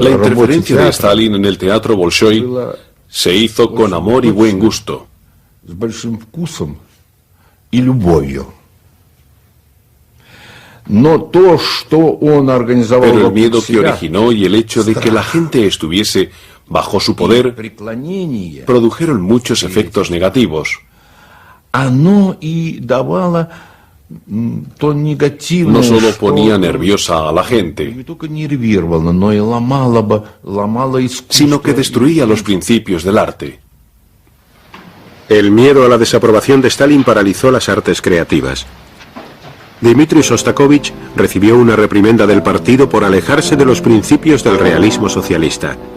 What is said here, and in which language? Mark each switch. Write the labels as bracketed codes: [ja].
[es] La interferencia de Stalin en el teatro Bolshoi se hizo con amor y buen gusto. [ru] С большим вкусом и любовью. Но то, что он организовал, [es] pero el miedo que originó y el hecho de que la gente estuviese bajo su poder produjeron muchos efectos negativos. [ru] Оно и давало то негативное, [es] no solo ponía nerviosa a la gente, [ru] но и ломало искусство, [es] sino que destruía los principios del arte. El miedo a la desaprobación de Stalin paralizó las artes creativas. Dmitri Shostakovich recibió una reprimenda del partido por alejarse de los principios del realismo socialista.